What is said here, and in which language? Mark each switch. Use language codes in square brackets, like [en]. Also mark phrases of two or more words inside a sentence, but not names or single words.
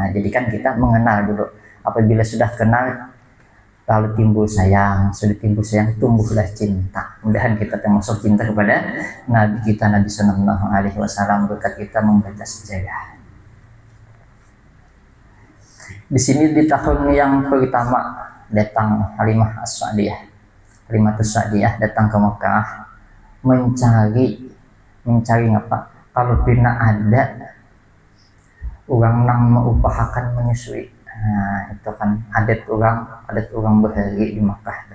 [id] Nah jadi kan kita mengenal dulu. Apabila sudah kenal lalu timbul sayang, sudah timbul sayang tumbuhlah cinta. Mudahan kita termasuk cinta kepada Nabi kita Nabi [ar] صلى الله عليه وسلم [id] berkat kita membaca sejarah. Di sini di tahun yang pertama datang Halimah As-Sa'diyah datang ke Mekah mencari apa? Kalau pernah ada orang nang mengupahakan menyusui. Nah itu kan adat orang berhari di Makkah.